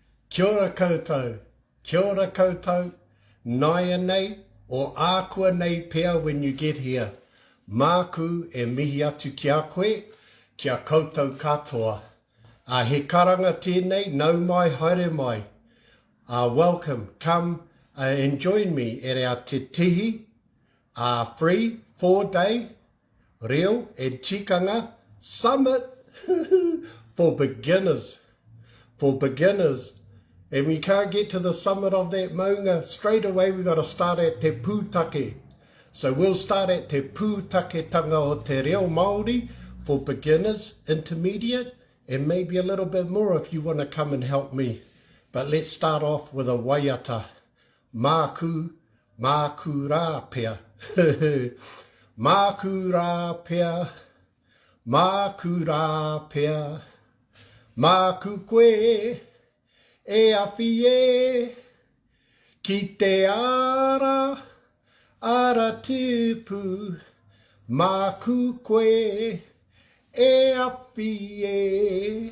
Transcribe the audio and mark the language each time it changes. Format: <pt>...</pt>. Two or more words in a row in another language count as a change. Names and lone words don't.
<mi>Kia ora koutou, naia nei, o ākua nei pea</mi> <en>when you get here.</en> <mi>Māku e mihi atu ki a koe, kia koutou katoa. He karanga tēnei, nau mai, haere mai.</mi> <en>Welcome, come and join me at our Te TIHI, free 4-day</en> <mi>Reo Tikanga</mi> <en>Summit for beginners. And we can't get to the summit of that maunga straight away. We've got to start at</en> <mi>Te Pūtake.</mi> <en>So we'll start at</en> <mi>Te Pūtaketanga o Te Reo Māori</mi> <en>for beginners, intermediate, and maybe a little bit more if you want to come and help me. But let's start off with a waiata.</en> <mi>Māku rā pea. Māku rā pea. Māku rā pea. Māku koe. E awhi e, ki te ara tupu, māku koe, e awhi e.</mi>